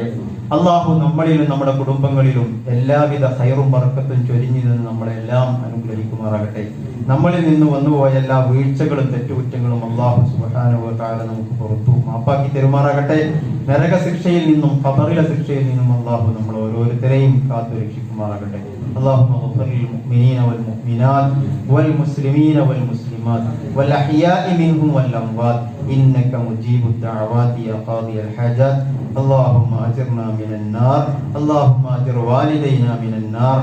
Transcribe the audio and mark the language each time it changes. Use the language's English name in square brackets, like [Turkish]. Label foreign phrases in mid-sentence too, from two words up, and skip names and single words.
[Malayalam] അള്ളാഹു നമ്മളിലും നമ്മുടെ കുടുംബങ്ങളിലും എല്ലാവിധ ഖൈറും ബർക്കത്തും ചൊരിഞ്ഞു നിന്ന് നമ്മളെല്ലാം അനുഗ്രഹിക്കുമാറാകട്ടെ. നമ്മളിൽ നിന്ന് വന്നുപോയ എല്ലാ വീഴ്ചകളും തെറ്റുകുറ്റങ്ങളും അല്ലാഹു [Arabic] سبحانه وتعالى [Malayalam] നമുക്ക് പുറത്തു മാപ്പാക്കി തെരുമാറാകട്ടെ. നരക ശിക്ഷയിൽ നിന്നും ഖബറിലെ ശിക്ഷയിൽ നിന്നും അല്ലാഹു നമ്മൾ ഓരോരുത്തരെയും കാത്തു രക്ഷിക്കുമാറാകട്ടെ. [Arabic] اللهم اغفر للمؤمنين والمؤمنات والمسلمين والمسلمات والأحياء منهم والأموات إنك مجيب الدعوات يا قاضي الحاجات. اللهم أجرنا من النار، اللهم أجر والدينا من النار.